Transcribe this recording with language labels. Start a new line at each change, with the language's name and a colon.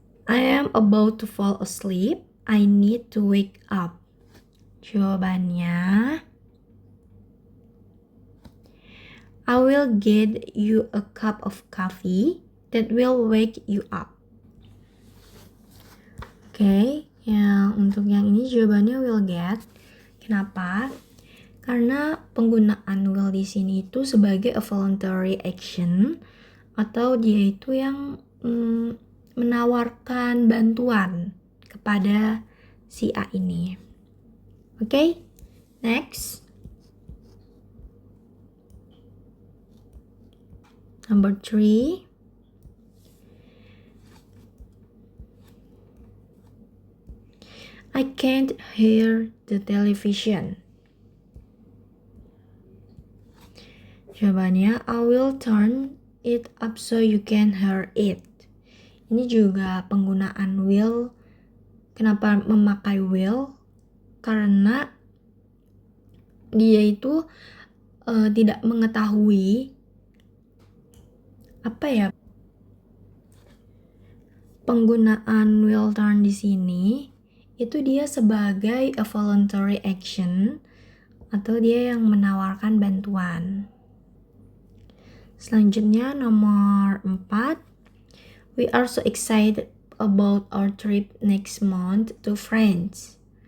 English: I am about to fall asleep. I need to wake up.
Indonesian: Jawabannya,
English: I will get you a cup of coffee that will wake you up.
Indonesian: Oke, untuk yang ini jawabannya will get. Kenapa? Karena penggunaan will di sini itu sebagai
English: a voluntary action
Indonesian: atau dia itu yang menawarkan bantuan kepada si A ini.
English: Oke, next. Number 3. I can't hear the television.
Indonesian: Jawabannya,
English: I will turn it up so you can hear it.
Indonesian: Ini juga penggunaan will. Kenapa memakai will? Karena dia itu tidak mengetahui penggunaan will turn di sini itu dia sebagai
English: a voluntary action
Indonesian: atau dia yang menawarkan bantuan. Selanjutnya nomor 4.
English: We are so excited about our trip next month to France.